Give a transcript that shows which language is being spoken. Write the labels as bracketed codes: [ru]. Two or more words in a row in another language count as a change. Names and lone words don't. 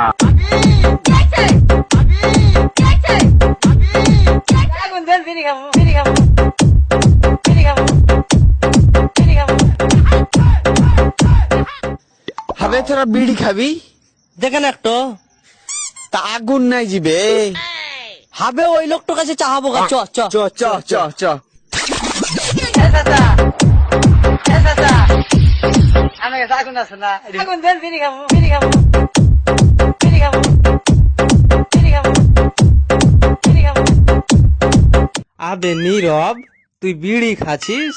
[bn] রাগুন দেন, বিড়ি খাবো, বিড়ি খাবো, বিড়ি খাবো, বিড়ি খাবো। হবে তোরা বিড়ি খাবি? দেখেন একটু তা আগুন নাই জিবে। হবে ওই লোকটার কাছে চাহাবো গা। চ চ চ চ চ চ। এ চাচা, এ চাচা, আমাকে আগুন আছে না, আগুন দেন, বিড়ি খাবো, বিড়ি খাবো, বিড়ি খাবো, বিড়ি খাবো, বিড়ি খাবো। আবে নীরব, তুই বিড়ি খাচ্ছিস?